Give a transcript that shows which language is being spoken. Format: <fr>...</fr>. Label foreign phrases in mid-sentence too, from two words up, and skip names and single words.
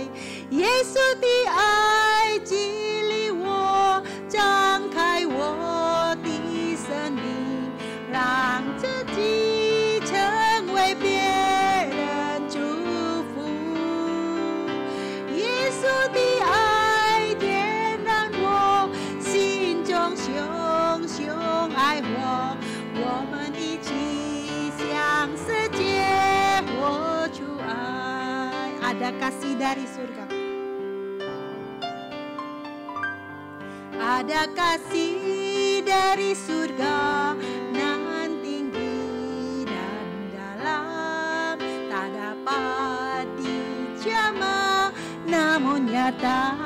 <zh>耶稣的爱激励我，张开我的生命，让自己成为别人祝福。耶稣的爱点燃我心中熊熊爱火，我们一起向世界活出爱。</zh> <id>Ada kasih dari surga. Ada kasih dari surga nan tinggi dan dalam, tak dapat dijamah namun nyata.</id>